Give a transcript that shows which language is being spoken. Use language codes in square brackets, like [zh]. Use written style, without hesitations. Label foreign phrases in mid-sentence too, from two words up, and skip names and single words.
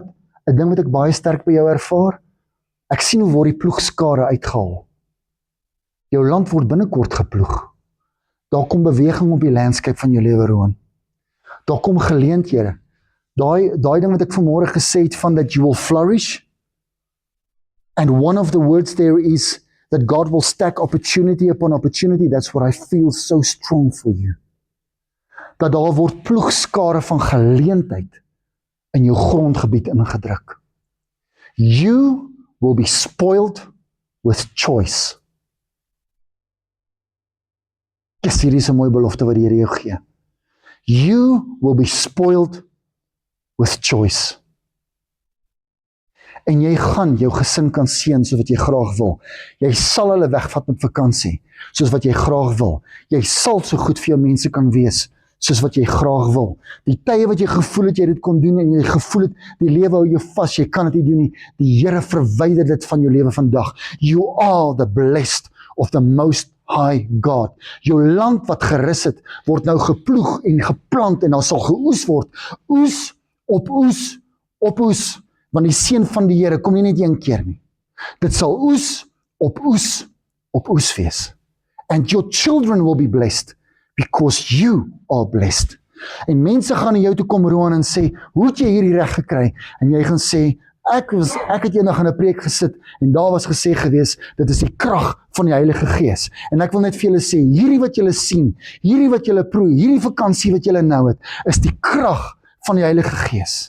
[af] 'n ding wat ek baie sterk by jou ervaar, ek sien hoe word die ploegskare uitgehaal. Jou land word binnekort geploeg. Daar kom beweging op die landscape van jou lewe, Rowan. Daar kom geleenthede. Daai ding wat ek vanmôre gesê het van [en] that you will flourish, and one of the words there is that God will stack opportunity upon opportunity. That's what I feel so strong for you. [af] Dat daar word ploegskare van geleentheid in jou grondgebied ingedruk. [en] You will be spoiled with choice. Yes, [af] hier is 'n mooi belofte wat die Here jou gee. [en] You will be spoiled with choice. [af] En jy gaan jou gesin kan seën soos wat jy graag wil. Jy sal hulle wegvat met vakansie, soos wat jy graag wil. Jy sal so goed vir jou mense kan wees, soos wat jy graag wil. Die tye wat jy gevoel het jy dit kon doen en jy gevoel het die lewe hou jou vas, jy kan dit nie doen nie. Die Here verwyder dit van jou lewe vandag. [en] You are the blessed of the Most High God. [af] Jou land wat gerus het, word nou geploeg en geplant en dan sal geoes word. Oes op oes op oes, want die seën van die Here kom nie net een keer nie. Dit sal oes op oes wees. [en] And your children will be blessed because you are blessed. [af] En mense gaan na jou toe kom, Roan, en sê, hoe het jy hierdie reg gekry? En jy gaan sê, ek het eendag in 'n preek gesit en daar was gesê gewees, dit is die krag van die Heilige Gees. En ek wil net vir julle sê, hierdie wat julle sien, hierdie wat julle proe, hierdie vakansie wat julle nou het, is die krag van die Heilige Gees.